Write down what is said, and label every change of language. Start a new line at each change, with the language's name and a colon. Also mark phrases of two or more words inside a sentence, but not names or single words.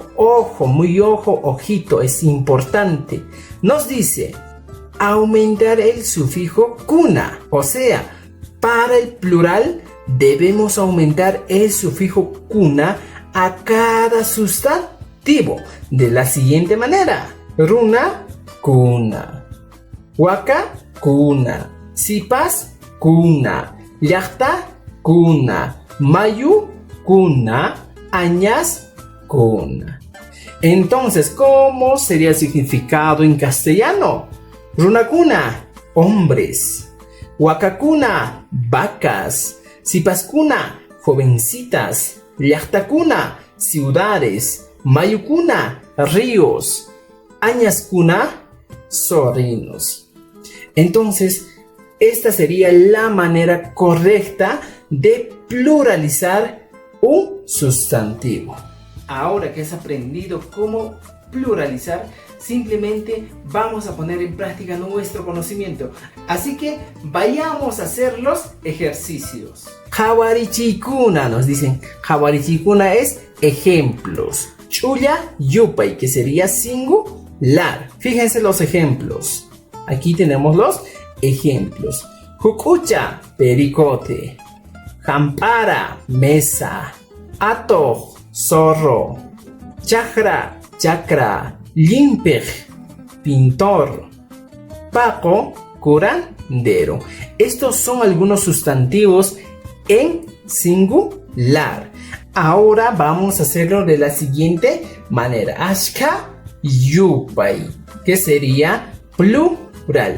Spanish: Ojo, muy ojo, ojito, es importante. Nos dice aumentar el sufijo kuna. O sea, para el plural debemos aumentar el sufijo kuna a cada sustantivo de la siguiente manera.
Quechua: Runa, kuna. Waka, kuna. Sipas, kuna. Llaqta, kuna. Mayu, kuna. Añas, kuna.
Spanish: Entonces, ¿cómo sería el significado en castellano? Runakuna, hombres. Wakakuna, vacas. Sipaskuna, jovencitas. Llaqtakuna, ciudades. Mayukuna, ríos. Añaskuna, sobrinos. Entonces, esta sería la manera correcta de pluralizar un sustantivo. Ahora que has aprendido cómo pluralizar, simplemente vamos a poner en práctica nuestro conocimiento. Así que vayamos a hacer los ejercicios. Hawarichikuna, nos dicen. Hawarichikuna es ejemplos.
Quechua: Chulla Yupay,
Spanish: que sería singular. Fíjense los ejemplos. Aquí tenemos los ejemplos. Jukucha, pericote. Jampara, mesa. Ato, zorro. Chakra, chakra. Limpej, pintor. Paco, curandero. Estos son algunos sustantivos en singular. Ahora vamos a hacerlo de la siguiente manera.
Quechua: Ashka Yupay,
Spanish: que sería plural.